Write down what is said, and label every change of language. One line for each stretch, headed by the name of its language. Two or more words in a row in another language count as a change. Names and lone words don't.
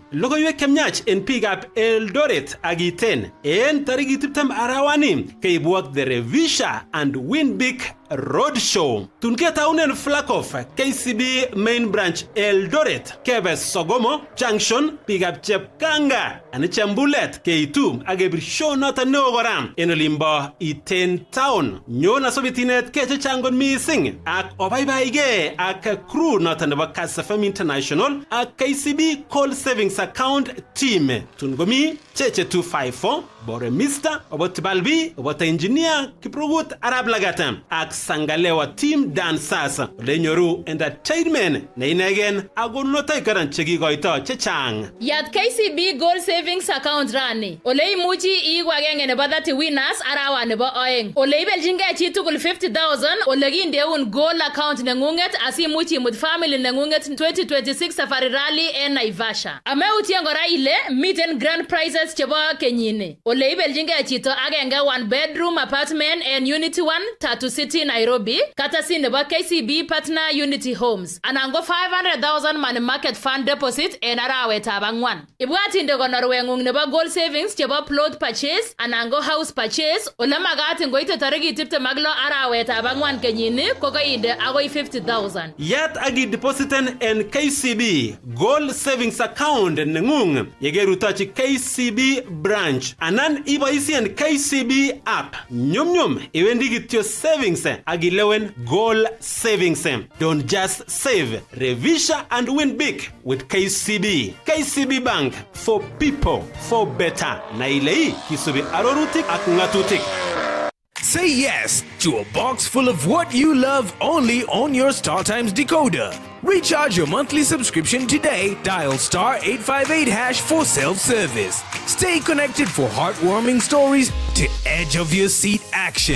Kalenjin: Logoiwek chemyach en biikab Eldoret ak Iten en tarikit 20 arawani keibwok the Revisha and Win Big Road Show. Tun ketaunen
English: flag off
Kalenjin: KCB
English: main branch
Kalenjin: Eldoret kebe Sogomo Junction biikab Chepkanga ani Chambulet keitum ak kebir show noton neo kora en olimbo Iten town. Nyon asobitinet kechechangon missing ak obaibaige ak crew noton nebo Kass FM International ak KCB Call
English: Savings Account team.
Kalenjin: Tun gomi Cheche 254 Bore Mr. Obot Balbi Obot Engineer Kiprogut Arab Lagata ak Sangalewa
English: team dancers
Kalenjin: lenyoru entertainment ne inegen agonotay karan chekikoito chechang. Yat KCB Gold Savings Account rani ole imuchi iwagenge nebo 30 winners arawa nebo oeng. Ole ibeljingei chi tugul 50,000 ole kindeun
English: gold account
Kalenjin: nengunget asimuchi imut family nengunget 2026 Safari Rally en Naivasha. Ameutien kora ile miten
English: grand prizes
Kalenjin: chebo kenyini. Ole ibeljingei chito agenge 1
English: bedroom apartment
Kalenjin: en Unity 1 Tatu City Nairobi katasi nebo KCB Partner Unity Homes. Anan go 500,000
English: money market fund deposit
Kalenjin: en arawetab angwan. Ibwatinde konorweng'ung nebo
English: gold savings
Kalenjin: chebo
English: plot purchase
Kalenjin: anan go
English: house purchase
Kalenjin: ole magat ngoite tarikit 26 arawetab angwan kenyini kokoinde agoi 50,000. Yat agi depositen en KCB Gold Savings Account nengung yegerutochi KCB branch anan iboisien KCB app. Nyumnyum iwendi kityo savings agilewen Gold Savings.
English: Don't just save, revisha and win big with KCB. KCB Bank for people for better.
Kalenjin: Na ilei kisubi arorutik ak ngatutik.
English: Say yes to a box full of what you love only on your StarTimes decoder. Recharge your monthly subscription today. Dial *858# for self-service. Stay connected for heartwarming stories to edge of your seat action.